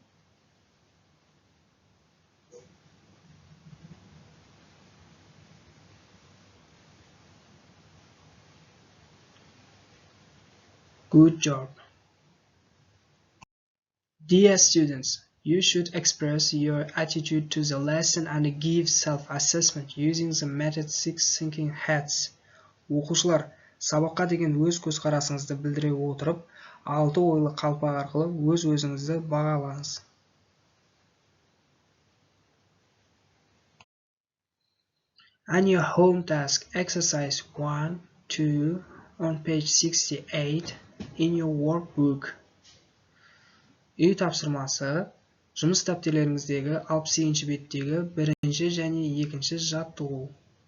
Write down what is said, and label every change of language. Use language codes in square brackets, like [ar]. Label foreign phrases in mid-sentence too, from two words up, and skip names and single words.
[en] Good job. Dear students, you should express your attitude to the lesson and give self-assessment using the method 6 thinking hats. [kk] Оқушылар, сабаққа деген өз көзқарасыңызды білдіре отырып, 6 ойлы қалпақ арқылы өз-өзіңізді бағалаңыз. [en] And your home task exercise 1, 2 on page 68 in your workbook. [kk] Үй тапсырмасы жұмыс дәптерлеріңіздегі 62-ші беттегі бірінші және екінші жаттығу.